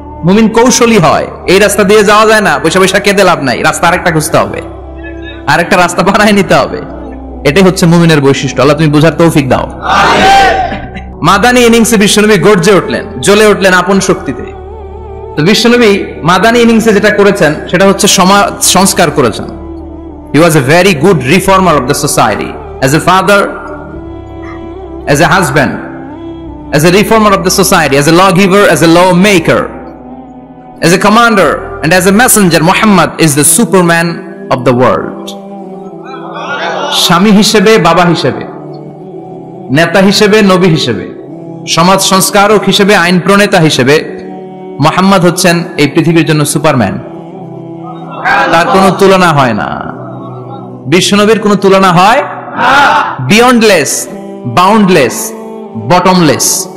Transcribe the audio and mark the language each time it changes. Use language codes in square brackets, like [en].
[bn] মুমিন কৌশলী হয়। এই রাস্তা দিয়ে যাওয়া যায় না, বৈশা বৈশা কেঁদে লাভ নাই, রাস্তা আরেকটা খুঁজতে হবে, আরেকটা রাস্তা বানায় নিতে হবে। এটাই হচ্ছে মুমিনের বৈশিষ্ট্য। আল্লাহ তুমি বুঝার তৌফিক দাও। মাদানী ইনিংসে বিশ্বনবী গর্জে উঠলেন, জ্বলে উঠলেন আপন শক্তিতে। তো বিশ্বনবী মাদানী ইনিংসে যেটা করেছেন সেটা হচ্ছে সমাজ সংস্কার করেছেন। [en] He was a very good reformer of the society. As a father, as a husband, as a reformer of the society, as a lawgiver, as a lawmaker, as a commander, and as a messenger, Muhammad is the Superman of the world. [bn] স্বামী হিসেবে, বাবা হিসেবে, নেতা হিসেবে, নবী হিসেবে, সমাজ সংস্কারক হিসেবে, আইন প্রণেতা হিসেবে মুহাম্মদ হচ্ছেন এই পৃথিবীর জন্য সুপারম্যান। তার কোনো তুলনা হয় না, বিশ্বনবীর কোনো তুলনা হয় [en] Beyondless, boundless, bottomless.